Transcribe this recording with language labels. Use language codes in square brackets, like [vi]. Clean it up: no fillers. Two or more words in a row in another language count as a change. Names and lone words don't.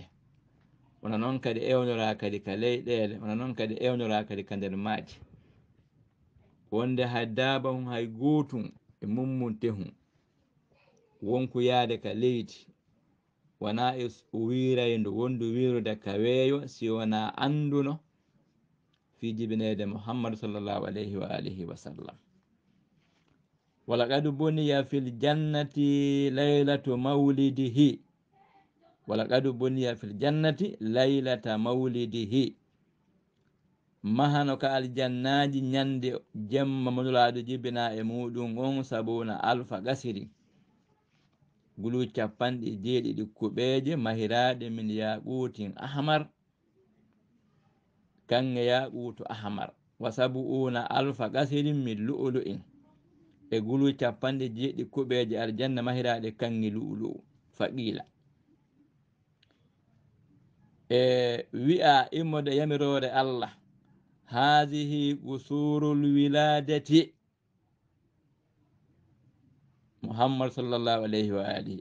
[ff] wona noon kadi ewnora kadi ka leyɗele, wona noon kadi ewnora kadi ka nder maaji wonde hay daba hum hay gotum e mummunte hum wonko yaade ka leydi wona e wiraydo wondu wirude ka weeyo si wona anduno fi jibinede muhammadu [ar] صلى الله عليه وآله وسلم. ولقد بني في الجنة ليلة مولده، ولقد بني في الجنة ليلة مولده. [ff] mahano ka aljannaji ñande jemma monulaɗo jibina e muɗum on [ar] سبعون ألف قصر [ff] gulu capanɗe jeeɗiɗi kuɓeje mahiraɗe [ar] من ياقوت أحمر [ff] kange [ar] ياقوت أحمر وسبعون ألف قصر من لؤلؤ [ff] e gulu capanɗe jeeɗi kuɓeje aljanna mahiraɗe kange lu'lu'u faqila e wi'a immode yamirore allah [ar] هذه قصور ولادة محمد صلى الله عليه وآله.